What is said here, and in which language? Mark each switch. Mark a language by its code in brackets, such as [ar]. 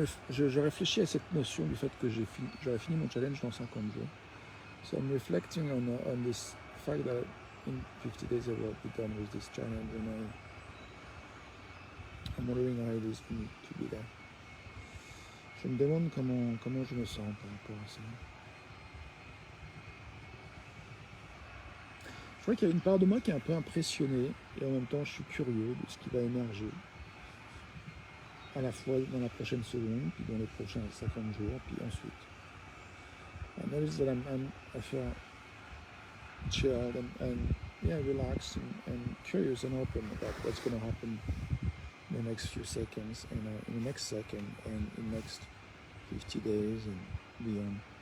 [fr] Je réfléchis à cette notion du fait que j'aurais fini mon challenge dans 50 jours. [en] So I'm reflecting on this fact that in 50 days I will be done with this challenge, and I'm wondering how it is for me to be there. [fr] Je me demande comment je me sens par rapport à ça. Je crois qu'il y a une part de moi qui est un peu impressionnée, et en même temps je suis curieux de ce qui va émerger, à la fois dans la prochaine seconde, puis dans les prochains 50 jours, puis ensuite. [en] I notice that I feel chilled and relaxed and curious and open about what's going to happen in the next few seconds, and in the next second, and in the next 50 days and beyond.